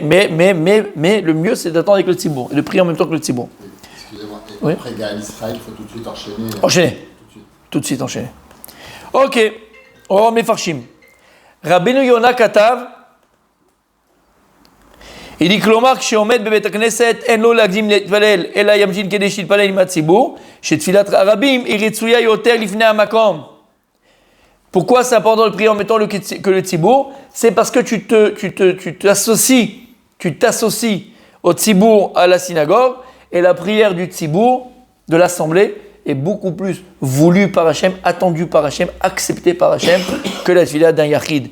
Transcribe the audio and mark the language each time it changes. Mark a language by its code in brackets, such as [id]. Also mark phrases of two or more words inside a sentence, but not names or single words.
[fr] Mais le mieux, c'est d'attendre avec le tzibour et de prier en même temps que le tzibour. Excusez-moi, et Oui. après Gaël Israël, il faut tout de suite enchaîner. Enchaîner. Tout de suite enchaîner. Ok. Oh, Mefarshim. [he] רבינו יונה כתב. [fr] Il dit [he] כלומר כשעומד בבית הכנסת אין לו להקדים להתפלל אלא ימתין כדי שיתפלל עם הציבור שתפילת הרבים היא רצויה יותר לפני המקום. [fr] Pourquoi c'est important de prier en mettant que le tzibour? C'est parce que tu t'associes au tzibour à la synagogue et la prière du tzibour de l'assemblée est beaucoup plus voulue par Hachem, attendue par Hachem, acceptée par Hachem que la tefila d'un yachid.